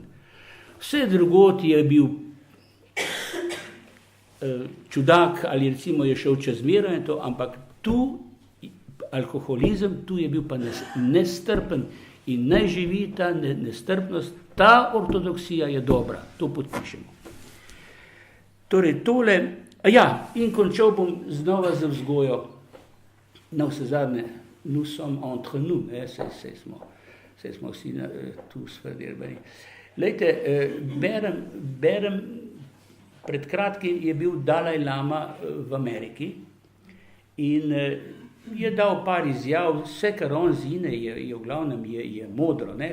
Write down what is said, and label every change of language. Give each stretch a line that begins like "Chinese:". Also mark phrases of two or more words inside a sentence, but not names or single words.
Slovenian: Vse drugot je bil čudak ali recimo je šel čez mero in to, ampak tu alkoholizem, tu je bil pa nestrpen in naj živi ta nestrpnost, ta ortodoksija je dobra, to podpišemo. Torej tole, in končal bom znova z vzgojo, na vse zadnje,
French: nous sommes entre nous,
Slovenian: saj smo vsi tu sfrderbani. Lejte, berem, pred kratkim je bil Dalaj Lama v Ameriki in je dal par izjav, vse kar on zine je v glavnem je modro, ne?